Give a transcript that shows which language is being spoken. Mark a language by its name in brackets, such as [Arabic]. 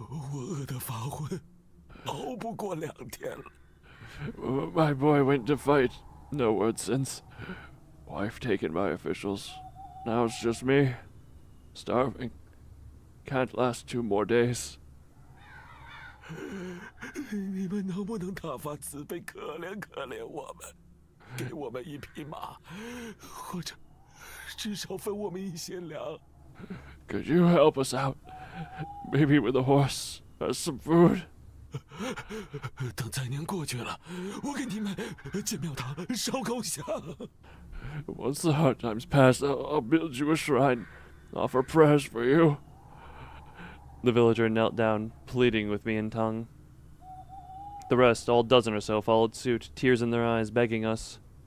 [Chinese] 我饿得发昏，熬不过2天了。 [English] My boy went to fight. No word since. Wife taken by officials. Now it's just me. Starving. Can't last 2 more days. [Chinese] 你们能不能大发慈悲，可怜可怜我们，给我们一匹马，或者至少分我们一些粮？ [English] Could you help us out? Maybe with a horse or some food? [Chinese] 等灾年过去了，我给你们建庙堂烧高香。 [English] Once the hard times pass, I'll build you a shrine, offer prayers for you. The villager knelt down, pleading with me in tongue. The rest, all dozen or so, followed suit, tears in their eyes, begging us.